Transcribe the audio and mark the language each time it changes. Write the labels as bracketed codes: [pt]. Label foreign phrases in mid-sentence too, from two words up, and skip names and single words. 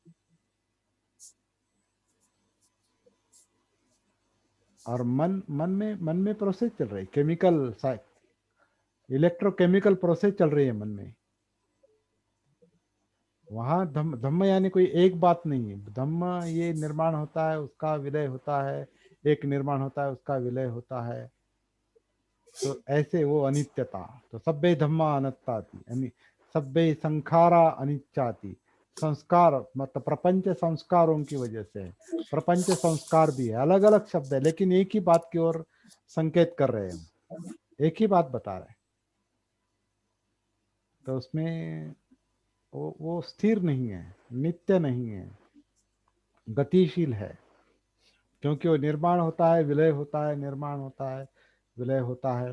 [hi] और मन में प्रोसेस चल रही, [en] chemical electrochemical process [hi] चल रही है मन में। वहां धम्म यानी कोई एक बात नहीं है। धम्म ये निर्माण होता है, उसका विलय होता है, एक निर्माण होता है, उसका विलय होता है। तो ऐसे वो अनित्यता, तो [pi] सब्बे धम्मा अनत्ताति, सब्बे संखारा अनिच्चाति। [hi] संस्कार मतलब प्रपंच संस्कारों की वजह से है। प्रपंच संस्कार भी है, अलग अलग शब्द है, लेकिन एक ही बात की ओर संकेत कर रहे हैं, एक ही बात बता रहे हैं। तो उसमें वो स्थिर नहीं है, नित्य नहीं है, गतिशील है, क्योंकि वो निर्माण होता है, विलय होता है, निर्माण होता है, विलय होता है।